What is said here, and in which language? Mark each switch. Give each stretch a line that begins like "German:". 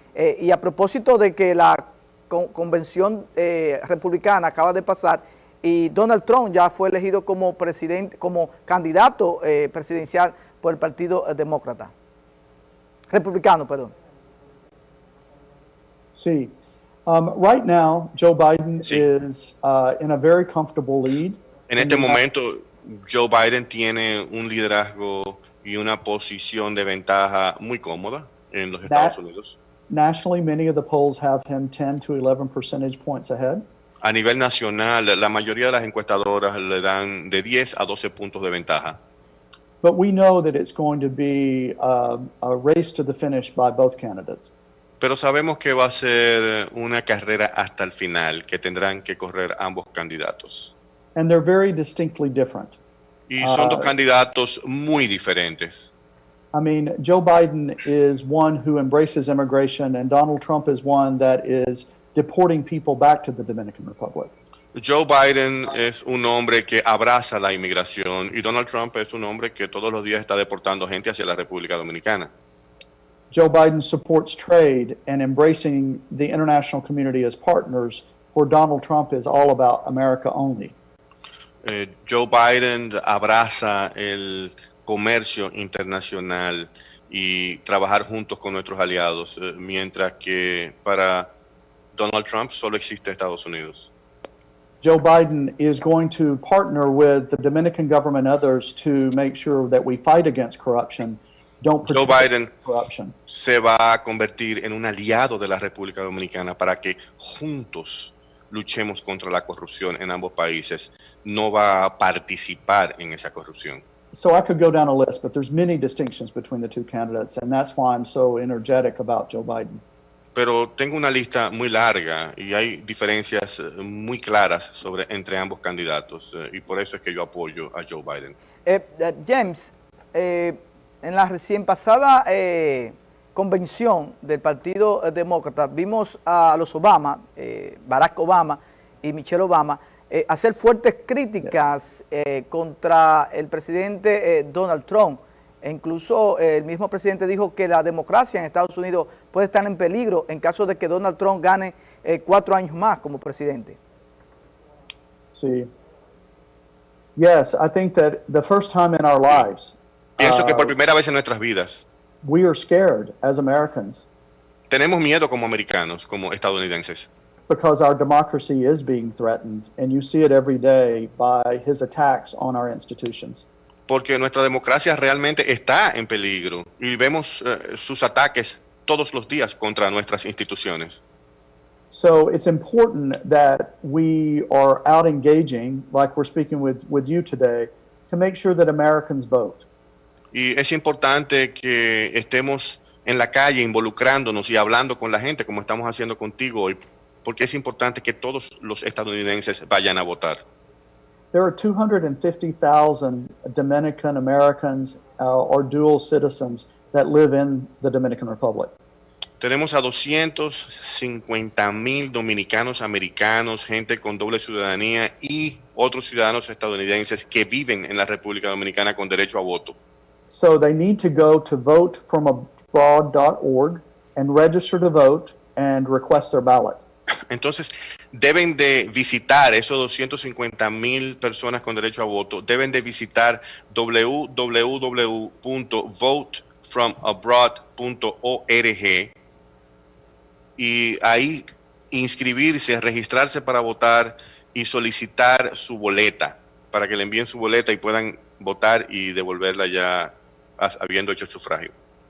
Spanish: Y a propósito de que la convención republicana acaba de pasar y Donald Trump ya fue elegido como candidato presidencial por el Partido Republicano, perdón. Sí.
English: Right now, Joe Biden is in a very comfortable lead.
Spanish: En este momento, Joe Biden tiene un liderazgo y una posición de ventaja muy cómoda en los Estados Unidos.
English: Nationally, many of the polls have him 10 to 11 percentage points ahead.
Spanish: A nivel nacional, la mayoría de las encuestadoras le dan de 10 a 12 puntos de ventaja.
English: But we know that it's going to be a race to the finish by both candidates.
Spanish: Pero sabemos que va a ser una carrera hasta el final, que tendrán que correr ambos candidatos.
English: And they're very distinctly different.
Spanish: Y son dos candidatos muy diferentes.
English: I mean, Joe Biden is one who embraces immigration, and Donald Trump is one that is deporting people back to the Dominican Republic.
Spanish: Joe Biden es un hombre que abraza la inmigración y Donald Trump es un hombre que todos los días está deportando gente hacia la República Dominicana.
English: Joe Biden supports trade and embracing the international community as partners, where Donald Trump is all about America only.
Spanish: Joe Biden abraza el comercio internacional y trabajar juntos con nuestros aliados, mientras que para Donald Trump solo existe Estados Unidos.
English: Joe Biden is going to partner with the Dominican government and others to make sure that we fight against corruption.
Spanish: Joe Biden se va a convertir en un aliado de la República Dominicana para que juntos luchemos contra la corrupción en ambos países. No va a participar en esa corrupción.
English: So I could go down a list, but there's many distinctions between the two candidates, and that's why I'm so energetic about Joe Biden.
Spanish: Pero tengo una lista muy larga y hay diferencias muy claras entre ambos candidatos, y por eso es que yo apoyo a Joe Biden. James, en la recién pasada convención del Partido Demócrata vimos a los Obama, Barack Obama y Michelle Obama, hacer fuertes críticas contra el presidente Donald Trump. E incluso el mismo presidente dijo que la democracia en Estados Unidos puede estar en peligro en caso de que Donald Trump gane 4 años más como presidente. Sí.
English: Yes, I think that the first time in our lives,
Spanish: pienso que por primera vez en nuestras vidas,
English: we are scared as Americans.
Spanish: Tenemos miedo como americanos, como estadounidenses.
English: Because our democracy is being threatened, and you see it every day by his attacks on our institutions.
Spanish: Porque nuestra democracia realmente está en peligro y vemos sus ataques todos los días contra nuestras instituciones.
English: So it's important that we are out engaging, like we're speaking with you today, to make sure that Americans vote.
Spanish: Y es importante que estemos en la calle involucrándonos y hablando con la gente como estamos haciendo contigo hoy, porque es importante que todos los estadounidenses vayan a votar.
English: There are 250,000 Dominican Americans or dual citizens that live in the Dominican Republic.
Spanish: Tenemos a 250,000 dominicanos americanos, gente con doble ciudadanía y otros ciudadanos estadounidenses que viven en la República Dominicana con derecho a voto.
English: So they need to go to votefromabroad.org and register to vote and request their ballot.
Spanish: Entonces, deben de visitar, esos 250,000 personas con derecho a voto, deben de visitar www.votefromabroad.org y ahí inscribirse, registrarse para votar y solicitar su boleta, para que le envíen su boleta y puedan votar y devolverla ya habiendo hecho el sufragio.